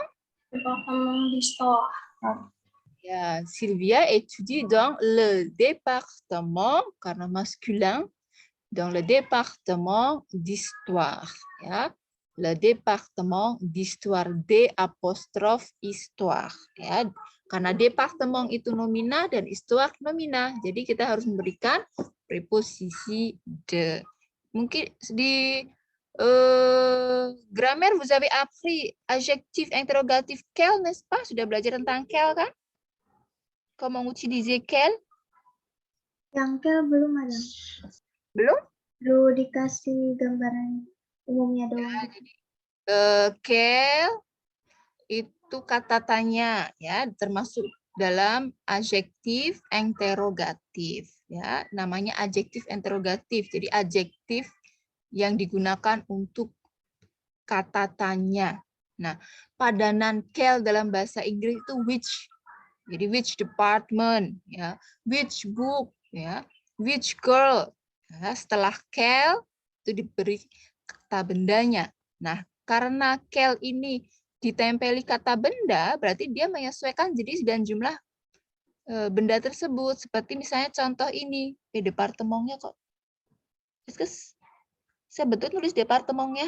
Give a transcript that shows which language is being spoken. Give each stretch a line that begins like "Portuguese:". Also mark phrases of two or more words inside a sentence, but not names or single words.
French: Département d'histoire. Ya, Sylvia étudie dans le département, karena masculin, dans le département d'histoire. Ya, le département d'histoire, D apostrophe histoire.
Indonesian: Ya, karena departement itu nomina dan histoire nomina, jadi kita harus memberikan preposisi de. Mungkin di
French: grammaire vous avez appris adjectif interrogatif quel, n'est-ce pas?
Indonesian: Sudah belajar tentang quel kan?
French: Comment utiliser quel?
Indonesian: Yang quel belum ada. Belum? Baru dikasih gambaran umumnya doang. Quel itu kata tanya, ya, termasuk dalam adjektif interrogatif, ya, namanya adjektif interrogatif. Jadi adjektif yang digunakan untuk kata tanya. Nah, padanan quel dalam bahasa Inggris itu which.
English: Jadi which department, ya, which book, ya, which girl.
Indonesian: Ya, setelah quel itu diberi kata bendanya. Nah, karena quel ini ditempeli kata benda, berarti dia menyesuaikan jenis dan jumlah benda tersebut. Seperti misalnya contoh ini, departemennya kok. Terus saya betul nulis departemennya.